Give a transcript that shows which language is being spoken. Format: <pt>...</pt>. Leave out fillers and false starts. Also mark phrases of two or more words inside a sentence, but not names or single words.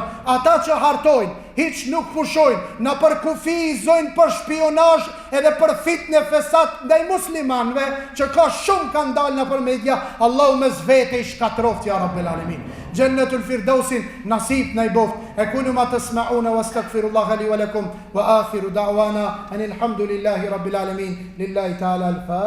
<sq>Ata që hartojnë, hiç nuk pushojnë, në për kufizojnë për shpionazh edhe për fitnë fesat ndaj muslimanëve, që ka shumë kanë dalë në për media. Allahu me zvete i shkatroft,</sq> <ar>يا رب العالمين. جنة الفردوس</ar> <sq>nasib na i boft.</sq> <ar>أقول ما تسمعون وأستغفر الله لي ولكم وآخر دعوانا أن الحمد لله رب العالمين. لله تعالى الفاتحة.</ar>